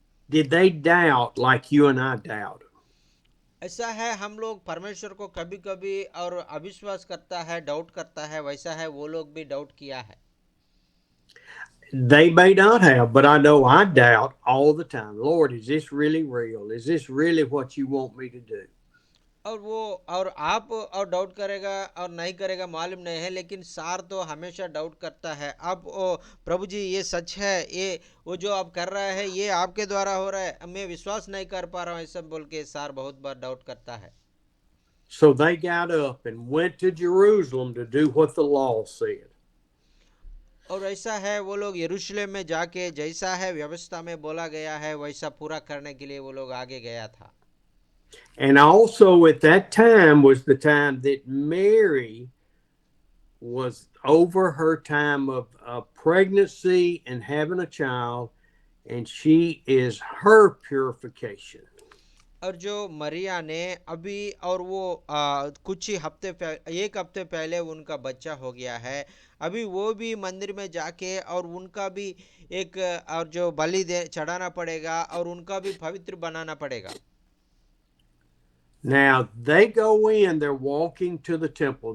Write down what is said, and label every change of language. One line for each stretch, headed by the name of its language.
English: Did they doubt like you and I doubt?
Hindi: ऐसा है, हम लोग परमेश्वर को कभी कभी और अविश्वास करता है, डाउट करता है, वैसा है वो लोग भी डाउट किया है।
English: They may not have, but I know I doubt all the time. Lord, is this really real? Is this really what you want me to do?
Hindi: और वो और आप और डाउट करेगा और नहीं करेगा मालूम नहीं है, लेकिन सार तो हमेशा डाउट करता है। अब ओ प्रभु जी ये सच है, ये वो जो आप कर रहा है ये आपके द्वारा हो रहा है, मैं विश्वास नहीं कर पा रहा हूँ ऐसा बोल के सार बहुत बार डाउट करता है।
English: So they got up and went to Jerusalem to do what the law said.
Hindi: और ऐसा है, वो लोग यरूशलेम में जाके जैसा है व्यवस्था में बोला गया है वैसा पूरा करने के लिए वो लोग आगे गया था।
English: And also at that time was the time that Mary was over her time of pregnancy and having a child, and she is her purification.
Hindi: और जो मरिया ने अभी और वो कुछ ही एक हफ्ते पहले उनका बच्चा हो गया है, अभी वो भी मंदिर में जाके और उनका भी एक और जो बलि चढ़ाना पड़ेगा और उनका भी पवित्र बनाना पड़ेगा।
English: Now they go in, they're walking to the temple.